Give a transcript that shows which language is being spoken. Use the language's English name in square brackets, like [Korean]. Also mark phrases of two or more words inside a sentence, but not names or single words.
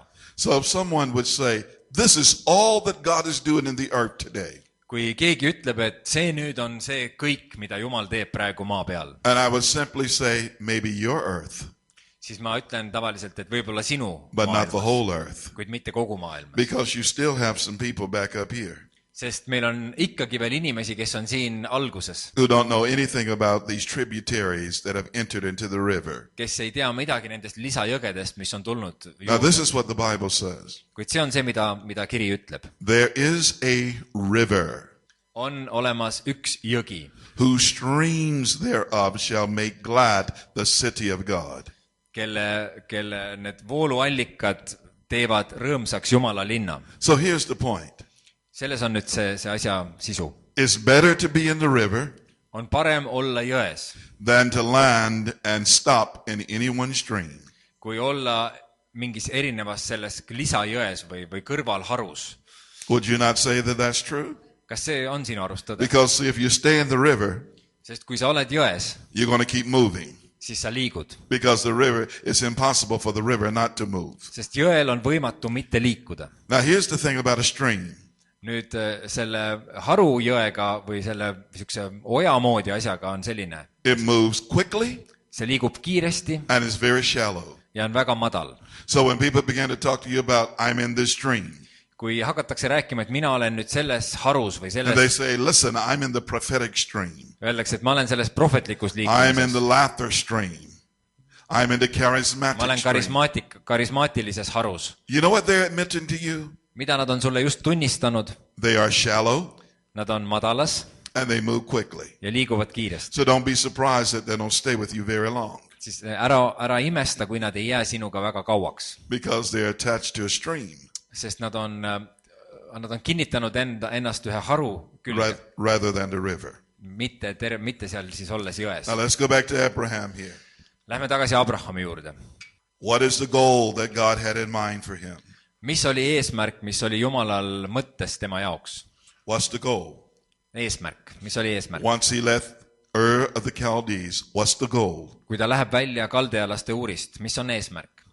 [English] So if someone would say, this is all that God is doing in the earth today. [Estonian] Kui keegi ütleb, et see nüüd on see kõik, mida Jumal teeb praegu maa peal. [English] And I would simply say, maybe your earth. [Estonian] Siis ma ütlen tavaliselt, et võib-olla sinu [English] but not the [Estonian] maailmas, [English] whole earth. [Estonian] kuid mitte kogu maailmas. [English] Because you still have some people back up here [Estonian] Sest meil on ikkagi veel inimesi, kes on siin alguses, [English] who don't know anything about these tributaries that have entered into the river. [Estonian] kes ei tea midagi nendest lisajõgedest, mis on tulnud [English] Now [Estonian] juurde. [English] this is what the Bible says. [Estonian] Kuid see on see, mida kiri ütleb. [English] There is a river [Estonian] On olemas üks jõgi, [English] whose streams thereof shall make glad the city of God. [Estonian] kelle need vooluallikad teevad rõõmsaks Jumala linna. [English] So here's the point. [Estonian] Selles on nüüd see asja sisu. [English] It's better to be in the river [Estonian] on parem olla jões, [English] than to land and stop in any one stream. [Estonian] kui olla mingis erinevas selles lisajões või kõrvalharus. [English] Would you not say that that's true? [Estonian] Kas see on sinu arust tõde? [English] Because if you stay in the river, [Estonian] Sest kui sa oled jões, [English] you're going to keep moving. [Estonian] siis sa liigud. [English] Because the river, it's impossible for the river not to move. [Estonian] Sest jõel on võimatu mitte liikuda. [English] Now here's the thing about a stream. [Estonian] Nüüd selle harujõega või selle niisuguse oja moodi asjaga on selline. [English] It moves quickly [Estonian] See liigub kiiresti [English] and is very shallow. [Estonian] ja on väga madal. [English] So when people begin to talk to you about, I'm in this stream, [Estonian] Kui hakatakse rääkima, et mina olen nüüd selles harus või [English] and they [Estonian] selles, [English] say, listen, I'm in the prophetic stream. [Estonian] öeldakse, et ma olen selles prohvetlikus [English] I'm in [Estonian] liikumises. [English] the laughter stream. I'm in the [Estonian] Ma olen [English] charismatic stream. [Estonian] karismaatilises harus. [English] You know what they're admitting to you? [Estonian] Mida nad on sulle just tunnistanud? [English] They are shallow [Estonian] Nad on madalas [English] and they move quickly. [Estonian] ja liiguvad kiiresti. [English] So don't be surprised that they don't stay with you very long [Estonian] Siis ära imesta, kui nad ei jää sinuga väga kauaks. [English] because they're attached to a stream [Estonian] Sest nad on kinnitanud ennast ühe haru külge, [English] rather than the river. [Estonian] mitte seal siis olles jões. [English] Now let's go back to Abraham here. [Estonian] Lähme tagasi Abrahami juurde. [English] What is the goal that God had in mind for him? [Estonian] Mis oli eesmärk, mis oli Jumalal mõttes tema jaoks? [English] What's the goal? [Estonian] Eesmärk, mis oli eesmärk? [English] Once he left Ur of the Chaldees, what's the goal? [Estonian] Kui ta läheb välja kaldealaste uurist, mis on eesmärk?